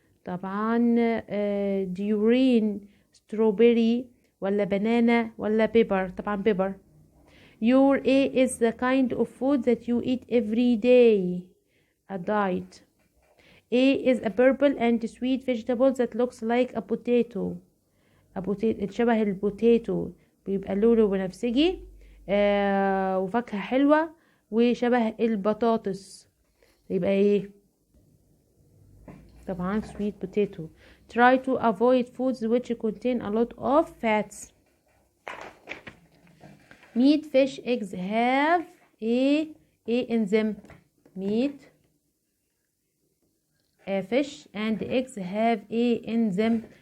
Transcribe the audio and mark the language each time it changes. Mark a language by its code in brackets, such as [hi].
[ar] طبعا [en] durian, strawberry ولا banana ولا pepper. طبعا pepper. Your A is the kind of food that you eat every day. A diet. A is a purple and sweet vegetable that looks like a potato. [ar] شبه البوتيتو، بيبقى لونه بنفسجي وفاكهة حلوة وشبه البطاطس، يبقى ايه؟ طبعا [en] sweet potato. Try to avoid foods which contain a lot of fats. Meat, fish, eggs have a in them. Meat, fish and eggs have a in them.